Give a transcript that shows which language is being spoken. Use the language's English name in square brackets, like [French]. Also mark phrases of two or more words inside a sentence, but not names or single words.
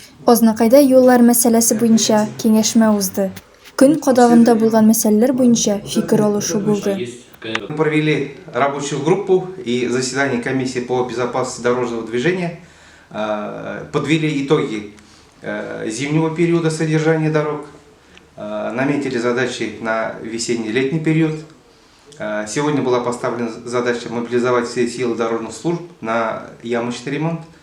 [Tatar] Ознакайда юллар мәсьәләсе буенча киңәшмә узды. Көн кадагында булган мәсьәләләр буенча фикер алышу булды. [Russian] Мы провели рабочую группу и заседание комиссии по безопасности дорожного движения, подвели итоги зимнего периода содержания дорог, наметили задачи на весенне-летний период. Сегодня была поставлена задача мобилизовать все силы дорожных служб на ямочный ремонт.